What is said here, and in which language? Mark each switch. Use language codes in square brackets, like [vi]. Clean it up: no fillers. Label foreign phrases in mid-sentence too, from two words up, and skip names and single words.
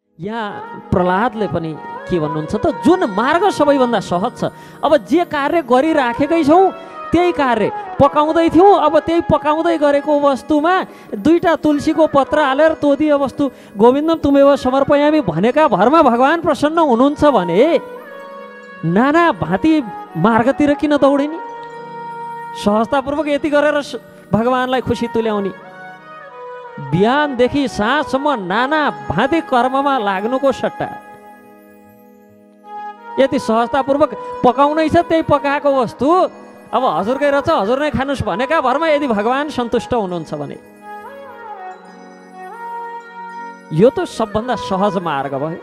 [ne] यहाँ प्रहलादले पनि के भन्नुहुन्छ त, जुन मार्ग सबैभन्दा सहज छ, अब जे कार्य गरिराखेकै छौँ त्यही कार्य पकाउँदै थियौँ, अब त्यही पकाउँदै गरेको वस्तुमा दुईटा तुलसीको पत्र हालेर [sa] तोदीय वस्तु गोविन्दम तुमेव समर्पयामी [ne] भनेका भरमा भगवान् प्रसन्न हुनुहुन्छ भने नाना भाँति मार्गतिर किन दौडिने? सहजतापूर्वक यति गरेर भगवान्लाई खुसी तुल्याउने। बिहानदेखि साँझसम्म नाना भाँति कर्ममा लाग्नुको सट्टा यति सहजतापूर्वक पकाउनै छ, त्यही पकाएको वस्तु अब हजुरकै रहेछ, हजुर नै खानुस् भनेका भरमा यदि भगवान् सन्तुष्ट हुनुहुन्छ भने यो त सबभन्दा सहज मार्ग भयो।